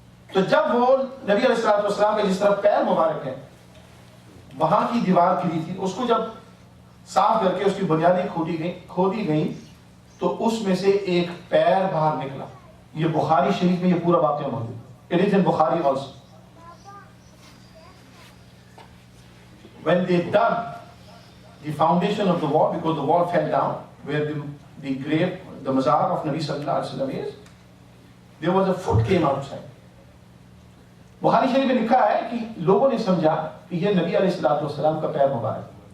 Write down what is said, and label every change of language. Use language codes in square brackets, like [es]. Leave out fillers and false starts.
[ur] تو جب وہ نبی علیہ السلام کے جس طرف پیر مبارک ہے وہاں کی دیوار گری تھی, اس کو جب صاف کر کے اس کی بنیادیں کھودی گئی تو اس میں سے ایک پیر باہر نکلا. یہ بخاری شریف میں یہ پورا واقعہ موجود ہے. [en] It is in Bukhari also. When they dug the foundation of the wall, because the wall fell down, where the grave, the mazar of Nabi sallallahu alaihi wasallam is, there was a foot came outside. [ur] بخاری شریف میں لکھا ہے کہ لوگوں نے سمجھا کہ یہ نبی علیہ السلام کا پیر مبارک.